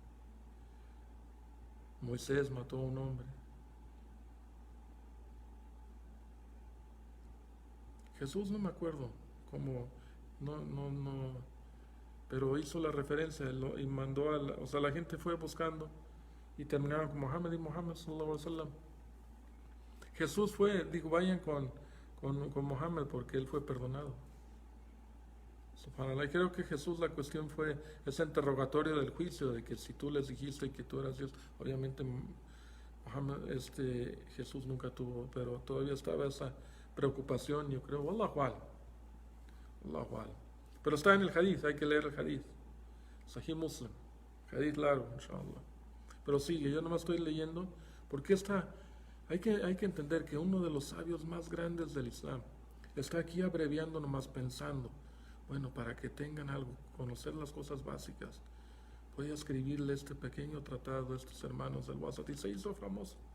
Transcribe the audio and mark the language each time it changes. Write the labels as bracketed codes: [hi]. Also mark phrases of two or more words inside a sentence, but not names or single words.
[es] Moisés mató a un hombre. Jesús no me acuerdo cómo, no, pero hizo la referencia y mandó o sea, la gente fue buscando y terminaron con Muhammad y Muhammad [ar] صلى الله عليه وسلم. [es] Jesús dijo: vayan con Muhammad porque él fue perdonado. [ar] سبحان الله. [es] Y creo que Jesús, la cuestión fue ese interrogatorio del juicio, de que si tú les dijiste que tú eras Dios, obviamente Muhammad, Jesús nunca tuvo, pero todavía estaba esa preocupación, yo creo. [ar] والله أعلم. والله أعلم. [es] Pero está en el hadith, hay que leer el hadith. Sahih Muslim, hadith largo, [ar] إن شاء الله. [es] Pero sigue, yo nomás estoy leyendo, porque hay que entender que uno de los sabios más grandes del Islam está aquí abreviando, nomás pensando, bueno, para que tengan algo, conocer las cosas básicas. Voy a escribirle este pequeño tratado a estos hermanos del WhatsApp, y se hizo famoso.